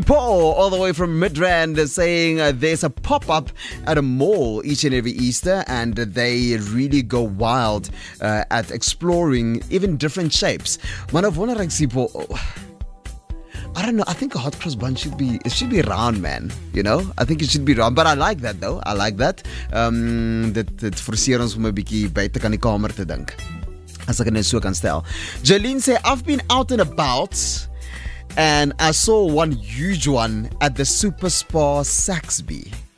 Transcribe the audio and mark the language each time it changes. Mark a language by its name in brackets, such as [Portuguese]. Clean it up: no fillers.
[English] Paul, all the way from Midrand, saying there's a pop-up at a mall each and every Easter and they really go wild at exploring even different shapes. [Afrikaans] Maar nou wonder ek, C. [English] Paul, I don't know. I think a hot cross bun should be round, man. You know, I think it should be round. But I like that, though. I like that. [Afrikaans] Dit forceer ons om 'n bietjie buite kan die kamer te dink. As ek dit net so kan stel. [English] Jolene sê, I've been out and about and I saw one huge one at the Super Spa Saxby.